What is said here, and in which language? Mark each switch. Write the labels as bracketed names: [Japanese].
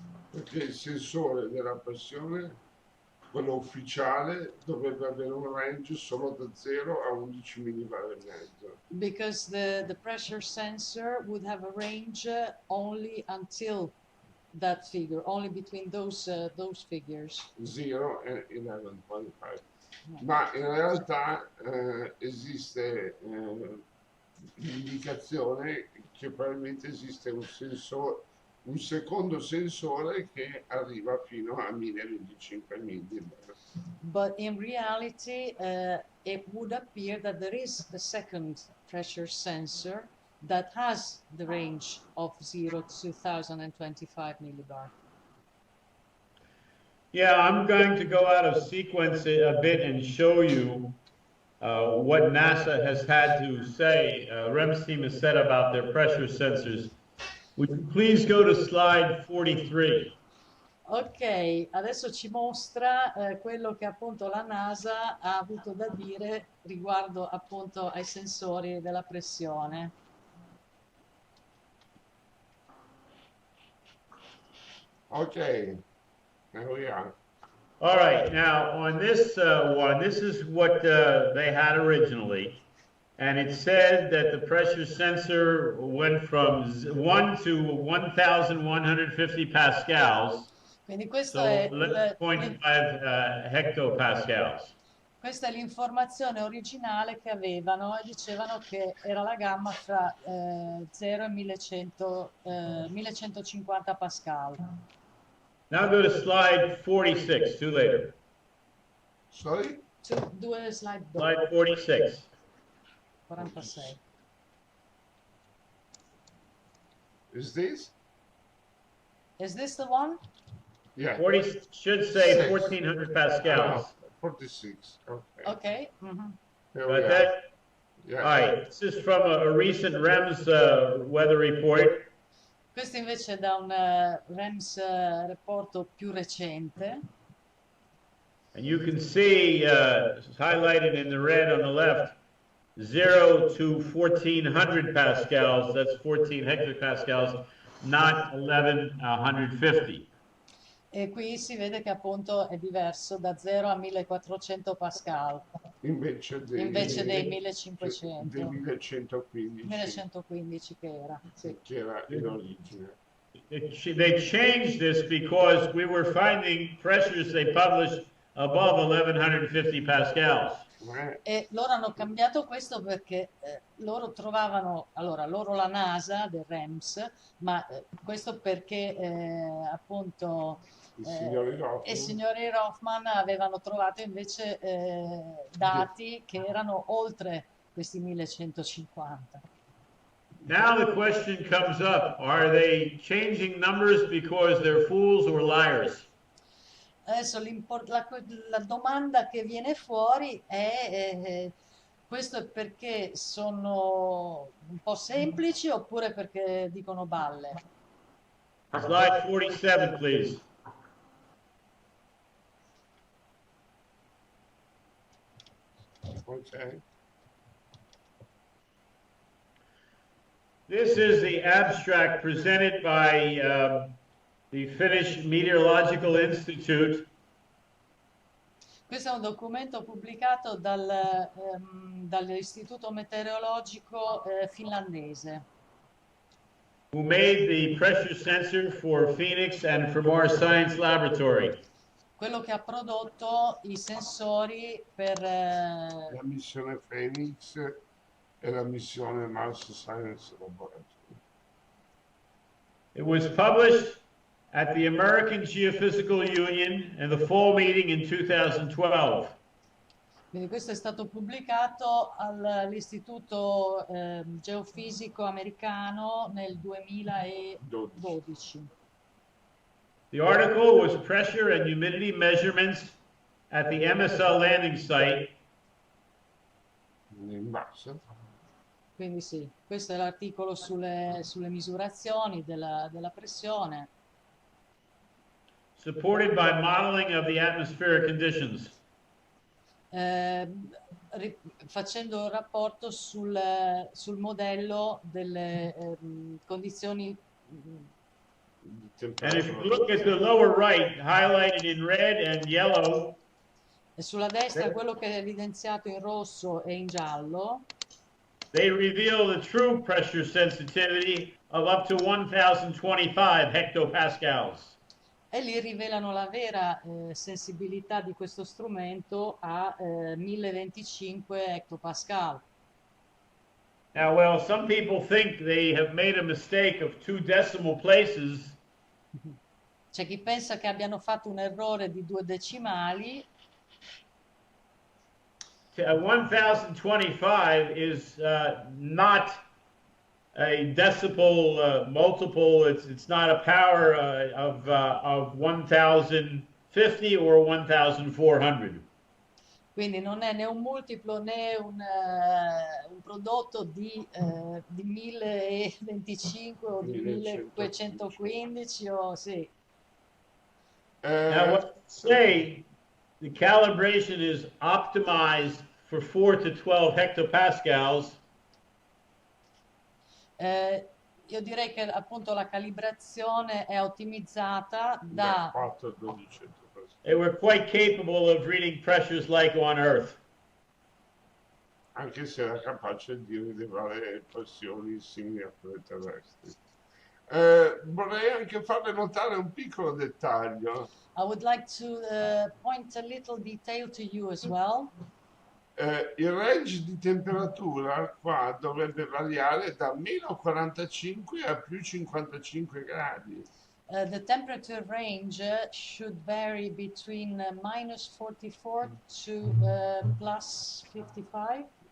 [Italian] perché il sensore della pressione, quello ufficiale, dovrebbe avere un range solo da 0 a 11 millibar e mezzo. [English] Because the pressure sensor would have a range only until that figure, only between those figures. [Italian] 0 e 11.5. Ma in realtà esiste l'indicazione che probabilmente esiste un secondo sensore che arriva fino a 1025 millibar. [English] But in reality, it would appear that there is a second pressure sensor that has the range of 0 to 1025 millibar. Yeah, I'm going to go out of sequence a bit and show you what NASA has had to say, REMS team has said about their pressure sensors. Would you please go to slide 43? [Italian] Ok, adesso ci mostra quello che appunto la NASA ha avuto da dire riguardo appunto ai sensori della pressione. [English] Ok. There we are. All right, now on this one, this is what they had originally. And it said that the pressure sensor went from 1 to 1,150 pascals. [Italian] Quindi questo [English] So [Italian] è [English] 11.5 hectopascals. [Italian] questa è l'informazione originale che avevano e dicevano che era la gamma fra 0 e 1150 pascal. [English] Now go to slide 46, two later. Sorry? [Italian] Due slide dopo. [English] Slide 46. 46. Is this? Is this the one? Yeah. 40 should say 1,400 pascals. 46. Okay. Ok. Mm-hmm. There Got we that? are. Yeah. All right, this is from a recent REMS weather report. [Italian] Questo invece è da un REMS report più recente. [English] And you can see highlighted in the red on the left, 0 to 1,400 pascals, that's 14 hectopascals, not 1,150. [Italian] E qui si vede che appunto è diverso da 0 a 1400 pascal Invece dei 1500. Dei 1115. 1115 che era. Sì. Che era in origine. [English] They changed this because we were finding pressures they published above 1,150 pascals. [Italian] E loro hanno cambiato questo perché loro trovavano, allora loro la NASA del REMS, ma questo perché appunto i signori Roffman avevano trovato invece dati che erano oltre questi 1150. [English] Now the question comes up, are they changing numbers because they're fools or liars? [Italian] Adesso la domanda che viene fuori è questo è perché sono un po' semplici oppure perché dicono balle? [English] Slide 47, please. Okay. This is the abstract presented by the Finnish Meteorological Institute. [Italian] Questo è un documento pubblicato dall'Istituto Meteorologico finlandese. [English] Who made the pressure sensor for Phoenix and for Mars Science Laboratory. [Italian] Quello che ha prodotto i sensori per la missione Phoenix e la missione Mars Science Laboratory. [English] It was published at the American Geophysical Union in the fall meeting in 2012. [Italian] Quindi questo è stato pubblicato all'Istituto Geofisico Americano nel 2012. [English] The article was pressure and humidity measurements at the MSL landing site. [Italian] In basso. Quindi sì, questo è l'articolo sulle misurazioni della pressione. [English] Supported by modeling of the atmospheric conditions. [Italian] Facendo un rapporto sul modello delle condizioni. [English] And if you look at the lower right, highlighted in red and yellow, [Italian] E sulla destra quello che è evidenziato in rosso e in giallo, [English] they reveal the true pressure sensitivity of up to 1025 hectopascals. [Italian] e lì rivelano la vera sensibilità di questo strumento a 1025 hectopascal. [English] Now, well, some people think they have made a mistake of 2 decimal places. [Italian] C'è chi pensa che abbiano fatto un errore di 2 decimali. [English] 1025 is not a decimal multiple. It's not a power of 1050 or 1400. [Italian] Quindi non è né un multiplo né un prodotto di 1025 o di 1215 o sì. [English] Now, what I say, the calibration is optimized for 4 to 12 hectopascals. [Italian] Io direi che appunto la calibrazione è ottimizzata da 4 a 12. [English] And we're quite capable of reading pressures like on Earth. [Italian] Anche se era capace di rilevare pressioni simili a quelle terrestri. Vorrei anche farle notare un piccolo dettaglio. [English] I would like to point a little detail to you as well. [Italian] Il range di temperatura qua dovrebbe variare da meno 45 a più 55 gradi. [English] The temperature range should vary between -44 to +55.